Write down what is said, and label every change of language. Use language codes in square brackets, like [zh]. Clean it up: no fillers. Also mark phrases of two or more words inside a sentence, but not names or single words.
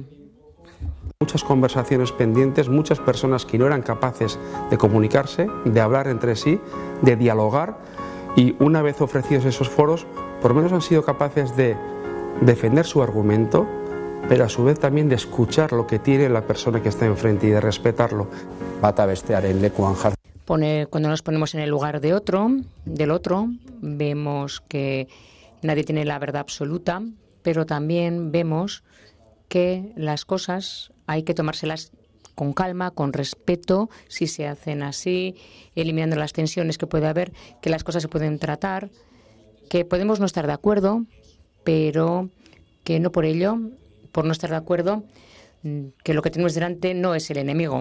[es] Muchas conversaciones pendientes, muchas personas que no eran capaces de comunicarse, de hablar entre sí, de dialogar, y una vez ofrecidos esos foros, por lo menos han sido capaces de defender su argumento, pero a su vez también de escuchar lo que tiene la persona que está enfrente y de respetarlo. [eu] Bata bestearen lekuan jartzen. [es] Cuando nos ponemos en el lugar del otro, vemos que nadie tiene la verdad absoluta, pero también vemos que las cosas hay que tomárselas con calma, con respeto, si se hacen así, eliminando las tensiones que puede haber, que las cosas se pueden tratar, que podemos no estar de acuerdo, pero que no por ello, por no estar de acuerdo, que lo que tenemos delante no es el enemigo.